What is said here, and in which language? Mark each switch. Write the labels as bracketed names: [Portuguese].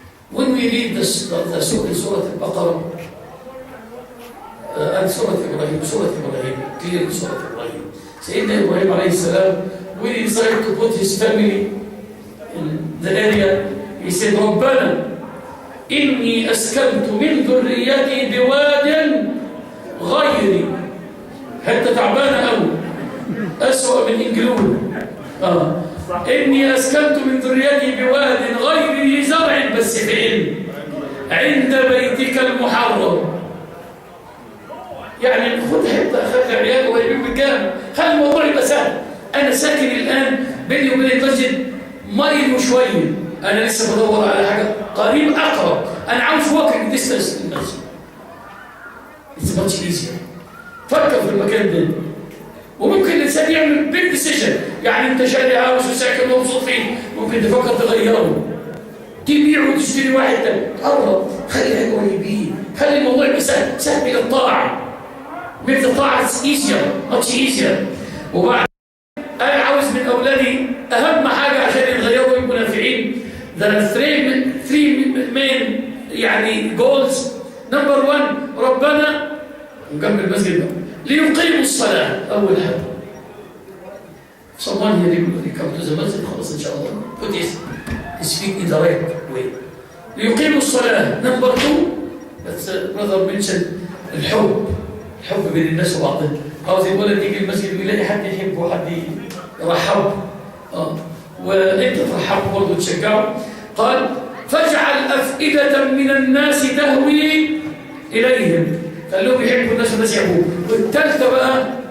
[English] When we read the Surah Al-Baqarah and Surah Ibrahim, clear Surah Ibrahim. Sayyidina Ibrahim alayhi salam, when he decided to put his family in the area, he said, [Arabic] رَبَّنَا إِنِّي أَسْكَنْتُ مِنْ ذُرِّيَّتِي بِوَادٍ غَيْرِ. حتى تعبانة أوي، أسوأ من إنجلون. إني أسكنت من ذريتي بواد غير ذي زرع بس بعلم عند بيتك المحرم. يعني خد حتة خلي عيال قريبين بالجامع، خلي الموضوع يبقى سهل. أنا ساكن الآن بيني وبين المسجد مايل وشوية، أنا لسه بدور على حاجة قريب أقرب، أنا عاوز [English] walking distance [Arabic] للمسجد. [English] It's much easier. [Arabic] فكر في المكان ده. وممكن الإنسان يعمل [English] big decision، [Arabic] يعني أنت شاري هاوس وساكن ومبسوط فيه، ممكن تفكر تغيره، تبيع وتشتري واحد تاني، تقرب، خليها قريبين، خلي الموضوع يبقى سهل إلى الطاعة. مثل الطاعة [English] easier، much easier. [Arabic] وبعد أنا عاوز من أولادي أهم حاجة عشان يتغيروا ويبقوا نافعين. [English] There are three main يعني goals. Number 1 [Arabic] ربنا نكمل المسجد بقى ليقيموا الصلاة. أول حاجة [English] someone here will come to the masjid [Arabic] خلاص إن شاء الله [English] put his feet in the right way. [Arabic] ليقيموا الصلاة. [English] Number 2 that's brother mentioned [Arabic] الحب بين الناس وبعضهم. عاوز الولد يجي المسجد ويلاقي حد يحبه وحد يرحبه وانت ترحبه برضه تشجعه. قال فاجعل أفئدة من الناس تهوي إليهم، خلوهم يحبوا الناس والناس يحبوه. والثالثة بقى